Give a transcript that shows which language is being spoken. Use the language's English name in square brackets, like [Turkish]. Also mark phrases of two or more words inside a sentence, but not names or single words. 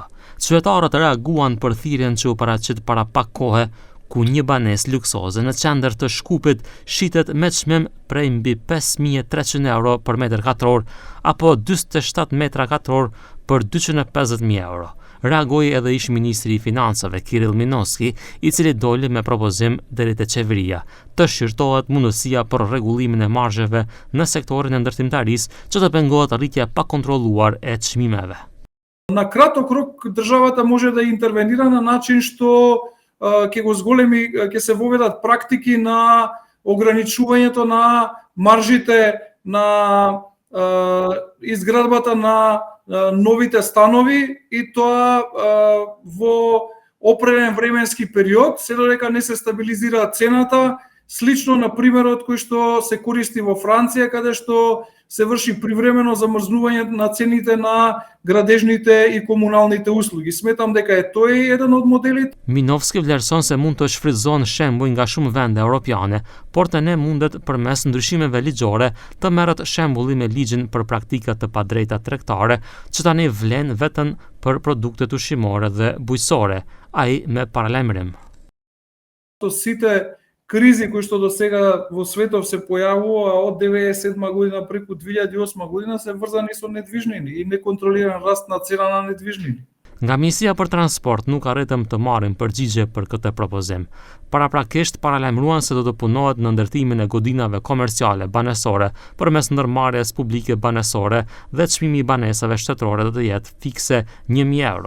[Albanian] Qytetarët reaguan për thirrjen që u paraqit para pak kohe, ku një banesë luksoze në qendër të Shkupit shitet me çmim prej mbi 5.300 euro për metër katror apo 47 metra katror për 250.000 euro. Reagoi edhe ish ministri i financave Kirill Minoski, i cili doli me propozim deri te qeveria të shqyrtohet mundësia për rregullimin e marzheve në sektorin e ndërtimtarisë që të pengohet rritja pa kontrolluar e çmimeve. [Macedonian] На крато круг државата може да интервенира на начин што ќе го зголеми, ќе се воведат практики на ограничувањето на маржите на изградбата на новите станови и тоа во определен временски период, се додека не се стабилизира цената, слично на примерот кој што се користи во Франција, каде што се врши привремено замрзнување на цените на градежните и комуналните услуги. Сметам дека е тој еден од моделите. [Albanian] Minovski vlerëson se mund të shfrytëzohen shembuj nga shumë vende europiane, por të ne mundet përmes ndryshimeve ligjore të merret shembulli me ligjin për praktika të padrejta tregtare, që tani vlen vetëm për produktet ushqimore dhe bujqësore, ai me paralajmërim. [Macedonian] Сите кризи кои што до сега во светов се појавува од 1997 година преку 2008 година се врзани со недвижнини и неконтролиран раст на цена на недвижнини. [Albanian] Nga Ministria për Transport nuk arritëm të marrim përgjigje për këtë propozim. Paraprakisht paralajmëruan se do të punohet në ndërtimin e godinave komerciale banesore përmes ndërmarrjes publike banesore dhe çmimi i banesave shtetërore do të jetë fikse 1.000 euro.